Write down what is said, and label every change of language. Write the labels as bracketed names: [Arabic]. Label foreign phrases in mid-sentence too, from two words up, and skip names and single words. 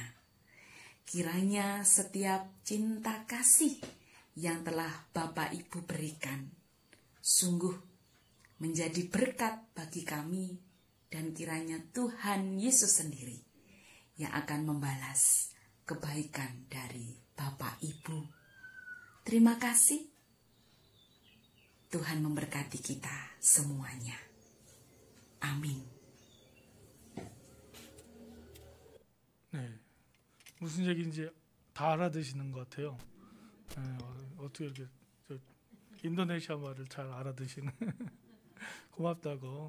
[Indonesian] Kiranya setiap cinta kasih yang telah Bapak Ibu berikan sungguh menjadi berkat bagi kami, dan kiranya Tuhan Yesus sendiri yang akan membalas kebaikan dari Bapak Ibu. Terima kasih. Tuhan memberkati kita semuanya. [Korean] 아멘. 네, 무슨 얘기인지 다 알아듣시는 것 같아요. 네, 어떻게 이렇게 인도네시아 말을 잘 알아듣시는 고맙다고.